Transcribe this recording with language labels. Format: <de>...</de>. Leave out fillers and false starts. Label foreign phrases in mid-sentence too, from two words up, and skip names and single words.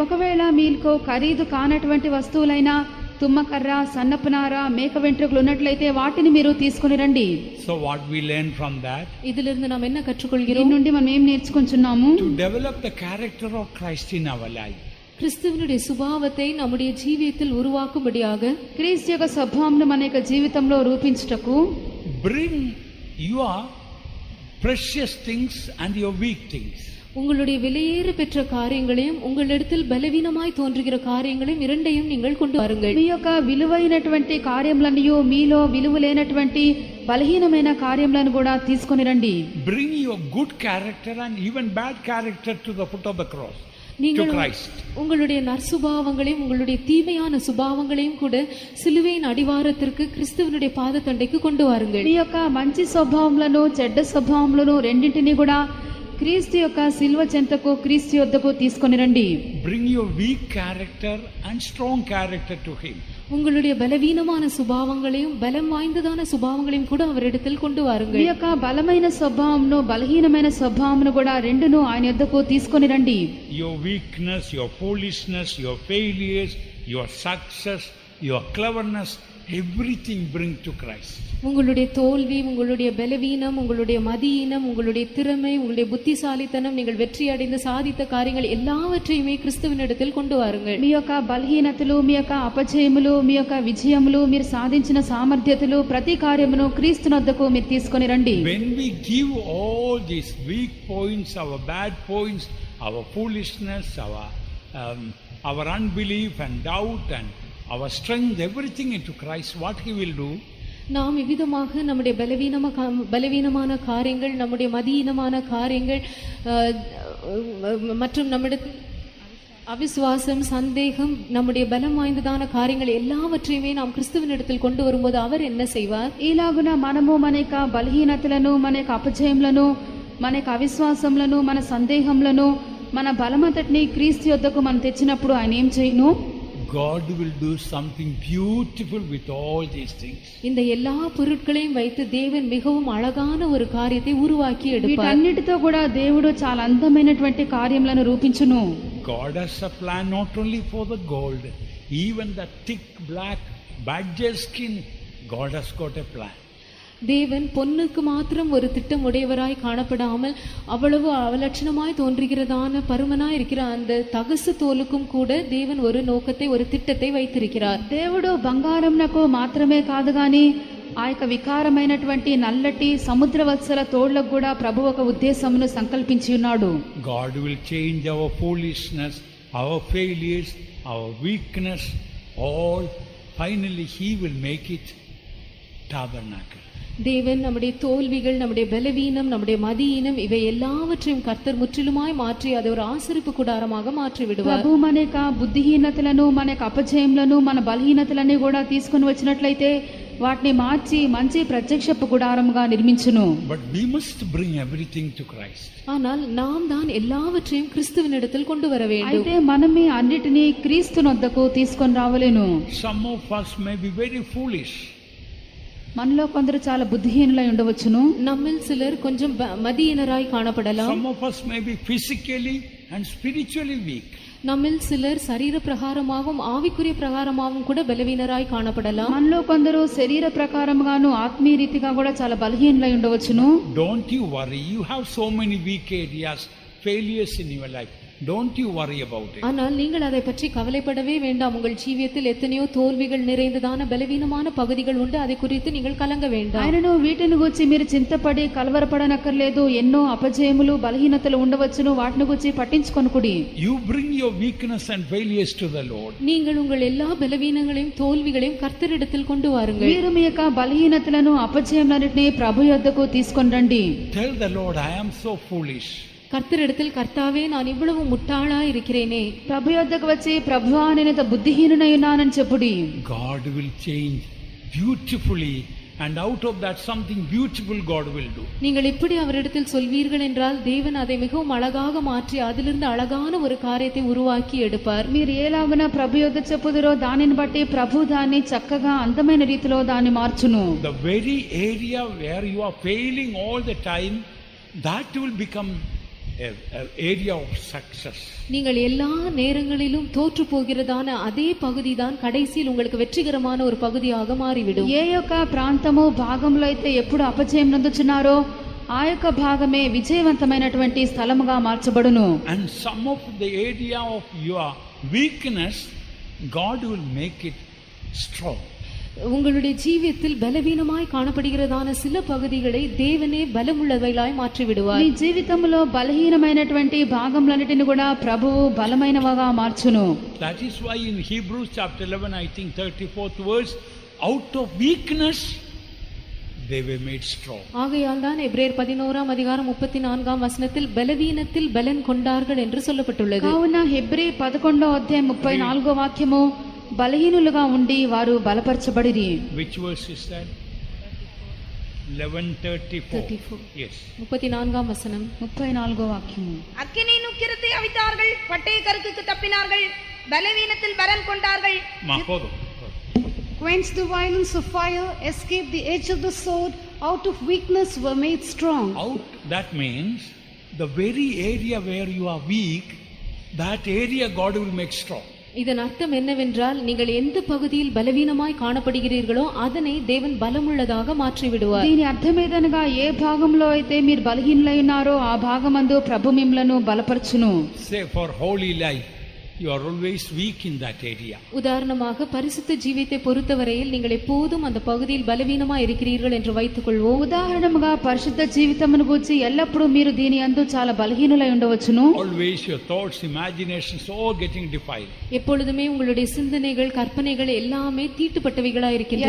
<te>ఒకవేళ మీకు ఖరీదు కానటువంటి వస్తువులైన తుమ్మకర్ర, సన్నపునార, మేక వెంట్రుకలు ఉన్నట్లయితే వాటిని మీరు తీసుకొని రండి.</te> <en>So what we learn from that?</en> <ta>இதிலிருந்து நாம் என்ன</ta> <te>దీని</te> <ta>கற்றுக்கொள்கிறோம்?</ta> <te>నుండి మనం ఏం నేర్చుకుంటున్నాము?</te> <en>To develop the character of Christ in our life.</en> <ta>கிறிஸ்துவினுடைய சுபாவத்தை நம்முடைய ஜீவியத்தில் உருவாக்கும்படியாக</ta> <te>క్రీస్తు యొక్క స్వభావంను మన యొక్క జీవితంలో రూపించుటకు</te> <en>bring your precious things and your weak things.</en> <ta>உங்களுடைய விலையேற பெற்ற காரியங்களையும் உங்களிடத்தில் பலவீனமாய் தோன்றுகிற காரியங்களையும் இரண்டையும் நீங்கள் கொண்டு வாருங்கள்.</ta> <te>మీ యొక్క విలువైనటువంటి కార్యములను, మీలో విలువ లేనటువంటి బలహీనమైన కార్యములను కూడా తీసుకొని రండి.</te> <en>Bring your good character and even bad character to the foot of the cross.</en> <ta>நீங்கள்</ta> <en>To Christ.</en> <ta>உங்களுடைய நற்சுபாவங்களையும் உங்களுடைய தீமையான சுபாவங்களையும் கூட சிலுவையின் அடிவாரத்திற்கு கிறிஸ்துவனுடைய பாதத்தண்டைக்கு கொண்டு வாருங்கள்.</ta> <te>మీ యొక్క మంచి స్వభావములను, చెడ్డ స్వభావములను రెండింటినీ కూడా క్రీస్తు యొక్క సిలువ చెంతకు, క్రీస్తు యొద్దకు తీసుకొని రండి.</te> <en>Bring your weak character and strong character to him.</en> <ta>உங்களுடைய பலவீனமான சுபாவங்களையும் பலம் வாய்ந்ததான சுபாவங்களையும் கூட அவரிடத்தில் கொண்டு</ta> <te>మీ</te> <ta>வாருங்கள்.</ta> <te>యొక్క బలమైన స్వభావమును, బలహీనమైన స్వభావమును కూడా రెండును ఆయన యొద్దకు తీసుకొని రండి.</te> <en>Your weakness, your foolishness, your failures, your success, your cleverness, everything bring to Christ.</en> <ta>உங்களுடைய தோல்வி, உங்களுடைய பலவீனம், உங்களுடைய மதியீனம், உங்களுடைய திறமை, உங்களுடைய புத்திசாலித்தனம், நீங்கள் வெற்றி அடைந்து சாதித்த காரியங்கள் எல்லாவற்றையுமே கிறிஸ்துவினிடத்தில் கொண்டு வாருங்கள்.</ta> <te>మీ యొక్క బలహీనతలు, మీ యొక్క అపజయములు, మీ యొక్క విజయములు, మీరు సాధించిన సామర్థ్యతలు, ప్రతి కార్యమును క్రీస్తునొద్దకు మీరు తీసుకొని రండి.</te> <en>When we give all these weak points, our bad points, our foolishness, our unbelief and doubt and our strength, everything into Christ, what he will do?</en> <ta>நாம் இவ்விதமாக நம்முடைய பலவீனமான காரியங்கள், நம்முடைய மதியீனமான காரியங்கள் மற்றும் நம்மிடத்தில் அவிசுவாசம், சந்தேகம், நம்முடைய பலம் வாய்ந்ததான காரியங்கள் எல்லாவற்றையுமே நாம் கிறிஸ்துவினிடத்தில் கொண்டு வரும்போது அவர் என்ன செய்வார்?</ta> <te>ఇలాగున మనము మన యొక్క బలహీనతలను, మన యొక్క అపజయములను, మన యొక్క అవిశ్వాసములను, మన సందేహములను, మన బలమంతటిని క్రీస్తు యొద్దకు మనం తెచ్చినప్పుడు ఆయన ఏం చేయను?</te> <en>God will do something beautiful with all these things.</en> <ta>இந்த எல்லா பொருட்களையும் வைத்து தேவன் மிகவும் அழகான ஒரு காரியத்தை உருவாக்கி எடுப்பார்.</ta> <te>వీటన్నిటితో కూడా దేవుడు చాలా అందమైనటువంటి కార్యములను రూపించును.</te> <en>God has a plan not only for the gold, even the thick black badger skin, God has got a plan.</en> <ta>தேவன் பொன்னுக்கு மாத்திரம் ஒரு திட்டம் உடையவராய் காணப்படாமல் அவ்வளவு அவலட்சணமாய் தோன்றுகிறதான பருமனாய் இருக்கிற அந்த தகசு தோலுக்கும் கூட தேவன் ஒரு நோக்கத்தை, ஒரு திட்டத்தை வைத்திருக்கிறார்.</ta> <te>దేవుడు బంగారంనకు మాత్రమే కాదు గాని ఆ యొక్క వికారమైనటువంటి నల్లటి సముద్రవత్సల తోళ్లకు కూడా ప్రభు ఒక ఉద్దేశమును సంకల్పించి ఉన్నాడు.</te> <en>God will change our foolishness, our failures, our weakness, all. Finally He will make it tabernacle.</en> <ta>தேவன் நம்முடைய தோல்விகள், நம்முடைய பலவீனம், நம்முடைய மதியீனம் இவை எல்லாவற்றையும் கர்த்தர் முற்றிலுமாய் மாற்றி அதை ஒரு ஆசரிப்பு கூடாரமாக மாற்றி விடுவார்.</ta> <te>ప్రభు మన యొక్క బుద్ధిహీనతలను, మన యొక్క అపజయములను, మన బలహీనతలన్నీ కూడా తీసుకొని వచ్చినట్లయితే వాటిని మార్చి మంచి ప్రత్యక్షపు గుడారముగా నిర్మించును.</te> <en>But we must bring everything to Christ.</en> <ta>ஆனால் நாம் தான் எல்லாவற்றையும் கிறிஸ்துவினிடத்தில் கொண்டு வர வேண்டும்.</ta> <te>అయితే మనమే అన్నిటినీ క్రీస్తునొద్దకు తీసుకొని రావలేను.</te> <en>Some of us may be very foolish.</en> <te>మనలో కొందరు చాలా బుద్ధిహీనులై ఉండవచ్చును.</te> <ta>நம்மில் சிலர் கொஞ்சம் மதியினராய் காணப்படலாம்.</ta> <en>Some of us may be physically and spiritually weak.</en> <ta>நம்மில் சிலர் சரீர பிரகாரமாகவும் ஆவிக்குரிய பிரகாரமாகவும் கூட பலவீனராய் காணப்படலாம்.</ta> <te>మనలో కొందరు శరీర ప్రకారముగాను ఆత్మీయ రీతిగా కూడా చాలా బలహీనులై ఉండవచ్చును.</te> <en>Don't you worry, you have so many weak areas, failures in your life. Don't you worry about it.</en> <ta>ஆனால் நீங்கள் அதை பற்றி கவலைப்படவே வேண்டாம். உங்கள் ஜீவியத்தில் எத்தனையோ தோல்விகள் நிறைந்ததான பலவீனமான பகுதிகள் உண்டு, அதை குறித்து நீங்கள் கலங்க வேண்டாம்.</ta> <te>ఆయనను వీటిని గురించి మీరు చింతపడి కలవరపడనక్కర్లేదు. ఎన్నో అపజయములు, బలహీనతలు ఉండవచ్చును, వాటిని గురించి పట్టించుకొనుకుడి.</te> <en>You bring your weakness and failures to the Lord.</en> <ta>நீங்கள் உங்கள் எல்லா பலவீனங்களையும் தோல்விகளையும் கர்த்தரிடத்தில் கொண்டு வாருங்கள்.</ta> <te>మీరు మీ యొక్క బలహీనతలను, అపజయములన్నిటిని ప్రభు యొద్దకు తీసుకొని రండి.</te> <en>Tell the Lord, I am so foolish.</en> <ta>கர்த்தரிடத்தில், கர்த்தாவே நான் இவ்வளவு முட்டாளா இருக்கிறேனே.</ta> <te>ప్రభు యొద్దకు వచ్చి, ప్రభువా నేను ఇంత బుద్ధిహీనునై ఉన్నానని చెప్పుడి.</te> <en>God will change beautifully, and out of that something beautiful God will do.</en> <ta>நீங்கள் இப்படி அவரிடத்தில் சொல்வீர்கள் என்றால் தேவன் அதை மிகவும் அழகாக மாற்றி அதிலிருந்து அழகான ஒரு காரியத்தை உருவாக்கி எடுப்பார்.</ta> <te>మీరు ఏలాగున ప్రభు యొద్ద చెప్పుదురో దానిని బట్టి ప్రభు దాన్ని చక్కగా అందమైన రీతిలో దాన్ని మార్చును.</te> <en>The very area where you are failing all the time, that will become an area of success.</en> <ta>நீங்கள் எல்லா நேரங்களிலும் தோற்று போகிறதான அதே பகுதி தான் கடைசியில் உங்களுக்கு வெற்றிகரமான ஒரு பகுதியாக மாறிவிடும்.</ta> <te>ఏ యొక్క ప్రాంతము భాగంలో అయితే ఎప్పుడు అపజయం నందుచున్నారో ఆ యొక్క భాగమే విజయవంతమైనటువంటి స్థలముగా మార్చబడును.</te> <en>And some of the area of your weakness, God will make it strong.</en> <ta>உங்களுடைய ஜீவியத்தில் பலவீனமாய் காணப்படுகிறதான சில பகுதிகளை தேவனே பலமுள்ளவைகளாய் மாற்றி விடுவார்.</ta> <te>నీ జీవితంలో బలహీనమైనటువంటి భాగములన్నిటిని కూడా ప్రభువు బలమైనవిగా మార్చును.</te> <en>That is why in Hebrews chapter 11, I think 34th verse, out of weakness they were made strong.</en> <ta>ஆகையால் தான் எபிரேயர் 11ஆம் அதிகாரம் 34ஆம் வசனத்தில் பலவீனத்தில் பலன் கொண்டார்கள் என்று சொல்லப்பட்டுள்ளது.</ta> <te>కావున హెబ్రీ 11వ అధ్యాయం 34వ వాక్యము, బలహీనులుగా ఉండి వారు బలపరచబడిరి.</te> <en>Which verse is that? 11:34. Yes.</en> <ta>34ஆம் வசனம்.</ta> <te>34వ వాక్యము.</te> <ta>அக்கினி நுக்கிரத்தை அவித்தார்கள், பட்டய கருக்குக்கு தப்பினார்கள், பலவீனத்தில் பலன் கொண்டார்கள். Mahodo.</ta> <en>Quenched the violence of fire, escaped the edge of the sword, out of weakness were made strong. Out, that means the very area where you are weak, that area God will make strong.</en> <ta>இதன் அர்த்தம் என்னவென்றால், நீங்கள் எந்த பகுதியில் பலவீனமாய் காணப்படுகிறீர்களோ அதனை தேவன் பலமுள்ளதாக மாற்றி விடுவார்.</ta> <te>దీని అర్థమేదనగా ఏ భాగంలో అయితే మీరు బలహీనులై ఉన్నారో ఆ భాగమందు ప్రభు మిమ్మలను బలపరచును.</te> <en>Say for holy life, you are always weak in that area.</en> <ta>உதாரணமாக பரிசுத்த ஜீவியத்தை பொறுத்தவரையில் நீங்கள் எப்போதும் அந்த பகுதியில் பலவீனமாய் இருக்கிறீர்கள் என்று வைத்துக் கொள்வோம்.</ta> <te>ఉదాహరణగా పరిశుద్ధ జీవితమును గురించి ఎల్లప్పుడూ మీరు దీని యందు చాలా బలహీనులై ఉండవచ్చును.</te> <en>Always your thoughts, imaginations all getting defiled.</en> <ta>எப்பொழுதுமே உங்களுடைய சிந்தனைகள், கற்பனைகள் எல்லாமே தீட்டுப்பட்டவைகளா இருக்கின்றன.</ta>